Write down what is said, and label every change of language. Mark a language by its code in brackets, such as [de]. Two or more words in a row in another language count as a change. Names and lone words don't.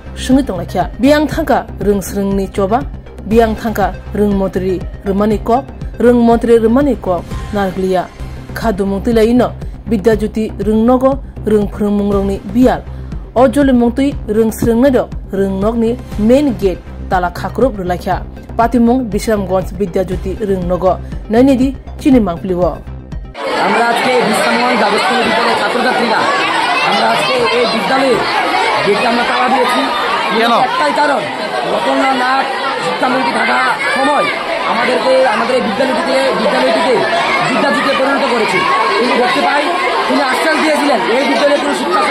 [trp] sungi tonglakya biyang thangka rung srungni choba biyang thangka rung motri rumani kok rung motri rumani kok nargliya khadumungti laino Bidyajyoti rung nogo rung phungmungrongni biyal Ojol mungtui rung srungna rung nogni [en] main gate [trp] tala khakrup rulakha patimung Bisramganj Bidyajyoti rung nogo nainedi chini mangpliwo [bn] আমরা আজকে বিশ্রামগঞ্জ আবাসিক বিদ্যালয়ের ছাত্রছাত্রীরা আমরা আজকে এই বিদ্যালয়ে গেটে আমরা তালা দিয়েছি একটাই কারণ রতননাথ শিক্ষামন্ত্রী থাকা সময় আমাদেরকে আমাদের এই বিদ্যালয়টিতে বিদ্যাজ্যোতিতে পরিণত করেছে কিন্তু দেখতে পাই তিনি আশ্বাস দিয়েছিলেন এই বিদ্যালয়ে কোনো